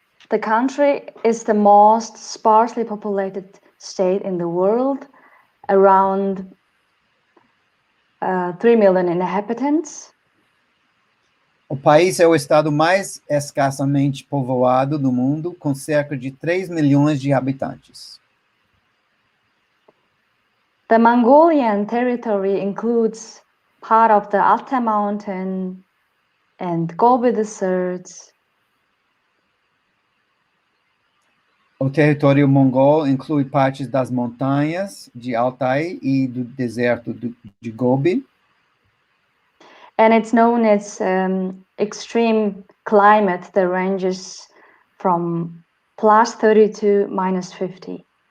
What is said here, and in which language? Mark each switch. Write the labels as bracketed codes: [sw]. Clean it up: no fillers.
[en] The country is the most sparsely populated state in the world, around 3 million inhabitants. [pt] O país é o estado mais escassamente povoado do mundo, com cerca de 3 milhões de habitantes. [en] The Mongolian territory includes part of the Altai Mountain and Gobi deserts. [pt] O território mongol inclui partes das montanhas de Altai e do deserto de Gobi. [en] And it's known as extreme climate that ranges from +30 to -50.